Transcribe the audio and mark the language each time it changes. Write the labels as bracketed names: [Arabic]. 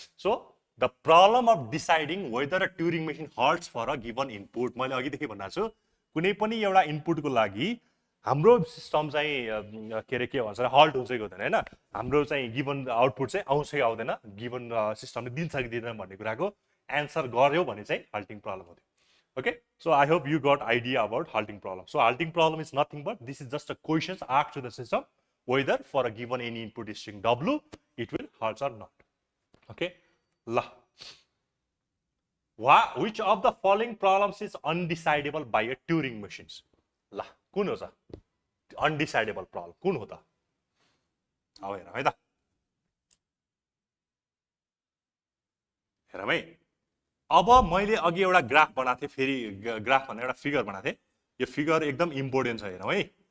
[English] so the problem of deciding whether a Turing machine halts for a given input, [Nepali] मैले अघिदेखि भनिरहेको छु, कुनै पनि एउटा इनपुटको लागि हाम्रो सिस्टम चाहिँ के अरे के भन्छ हल्ट हुन्छ कि हुँदैन, होइन? हाम्रो चाहिँ गिभन आउटपुट चाहिँ आउँछ कि आउँदैन, गिभन सिस्टमले दिन्छ कि दिँदैन भन्ने कुराको एन्सर गर्यो भने चाहिँ हल्टिङ प्रब्लम हो। [English] Okay, so I hope you got idea about halting problem. So halting problem is nothing but this is just a questions asked to the system whether for a given any input string W it will halt or not. Okay, la. Which of the following problems is undecidable by a Turing machines? [Nepali] La, कुन हो त undecidable problem? कुन हो त? अब हेरौँ है त, हेरौँ है। अब मैले अघि एउटा ग्राफ बनाएको थिएँ, फेरि ग्राफ भनेर एउटा फिगर बनाएको थिएँ, यो फिगर एकदम इम्पोर्टेन्ट छ, हेरौँ है।